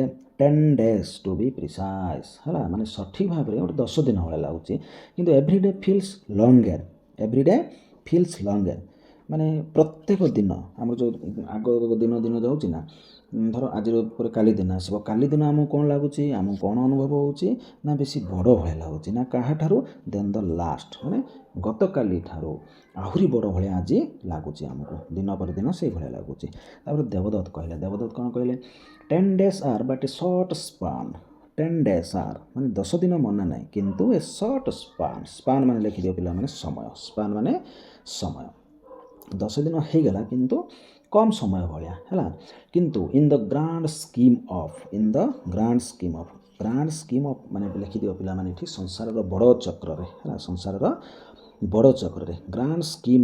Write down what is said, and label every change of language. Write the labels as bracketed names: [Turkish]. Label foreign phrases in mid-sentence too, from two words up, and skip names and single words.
[English] 10 days to be precise [Odia] ହେଲା, ମାନେ ସଠିକ୍ ଭାବରେ ଗୋଟେ 10 ଦିନ ଭଳିଆ ଲାଗୁଛି, କିନ୍ତୁ [English] every day feels longer [Odia] ମାନେ ପ୍ରତ୍ୟେକ ଦିନ ଆମର ଯେଉଁ ଆଗ ଦିନ ଦିନ ଯାଉଛି ନା, ଧର ଆଜିର ପରେ କାଲି ଦିନ ଆସିବ, କାଲି ଦିନ ଆମକୁ କ'ଣ ଲାଗୁଛି, ଆମକୁ କ'ଣ ଅନୁଭବ ହେଉଛି ନା ବେଶୀ ବଡ଼ ଭଳିଆ ଲାଗୁଛି, ନା କାହାଠାରୁ [English] then the last, [Odia] ମାନେ ଗତକାଲି ଠାରୁ ଆହୁରି ବଡ଼ ଭଳିଆ ଆଜି ଲାଗୁଛି ଆମକୁ, ଦିନ ପରେ ଦିନ ସେଇଭଳିଆ ଲାଗୁଛି। ତାପରେ ଦେବଦତ୍ତ କହିଲେ, ଦେବଦତ୍ତ କ'ଣ କହିଲେ, [English] 10 days are but a short span, 10 days are [Odia] ମାନେ 10 ଦିନ ମନା ନାହିଁ, କିନ୍ତୁ [English] a short span, [Odia] ସ୍ପାନ୍ ମାନେ ଲେଖିଦିଅ ପିଲାମାନେ ସମୟ, ସ୍ପାନ୍ ମାନେ ସମୟ, 10 ଦିନ ହେଇଗଲା କିନ୍ତୁ କମ୍ ସମୟ ଭଳିଆ ହେଲା। [English] କିନ୍ତୁ in the grand scheme of, in the grand scheme of, grand scheme of [Odia] ମାନେ ଲେଖିଦିଅ ପିଲାମାନେ ଏଠି ସଂସାରର ବଡ଼ ଚକ୍ରରେ [English] ହେଲା, ସଂସାରର ବଡ଼ ଚକ୍ରରେ, grand scheme